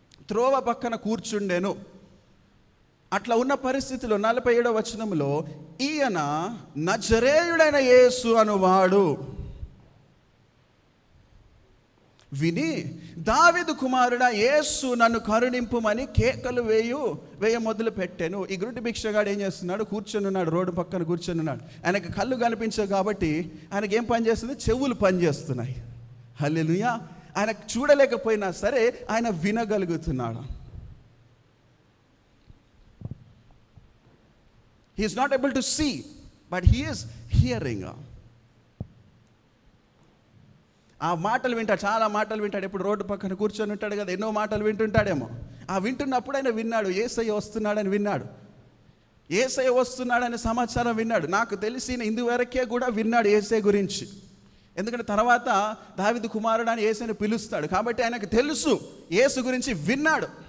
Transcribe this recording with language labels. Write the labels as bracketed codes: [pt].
[te] త్రోవ పక్కన కూర్చుండెను. అట్లా ఉన్న పరిస్థితిలో 47వ వచనంలో, ఈయన నజరేయుడైన యేసు అనువాడు విని, దావీదు కుమారుడా యేసు నన్ను కరుణింపుమని కేకలు వేయ మొదలు పెట్టాను. ఈ గురుడి భిక్షగాడు ఏం చేస్తున్నాడు? కూర్చొని ఉన్నాడు, రోడ్డు పక్కన కూర్చొని ఉన్నాడు. ఆయనకు కళ్ళు కనిపించవు కాబట్టి ఆయనకి ఏం పని చేస్తుంది? చెవులు పని చేస్తున్నాయి. హల్లెలూయా. ఆయన చూడలేకపోయినా సరే ఆయన వినగలుగుతున్నాడు. [en] He is not able to see, but he is hearing. [te] ఆ మాటలు వింటాడు, చాలా మాటలు వింటాడు. ఎప్పుడు రోడ్డు పక్కన కూర్చొని ఉంటాడు కదా, ఎన్నో మాటలు వింటుంటాడేమో. ఆ వింటున్నప్పుడు ఆయన విన్నాడు, యేసయ్య వస్తున్నాడని విన్నాడు. యేసయ్య వస్తున్నాడనే సమాచారం విన్నాడు. నాకు తెలిసిన ఇందువరకే కూడా విన్నాడు యేసయ్య గురించి. ఎందుకంటే తర్వాత దావీదు కుమారుడు అని యేసయ్యను పిలుస్తాడు కాబట్టి ఆయనకు తెలుసు, యేసు గురించి విన్నాడు.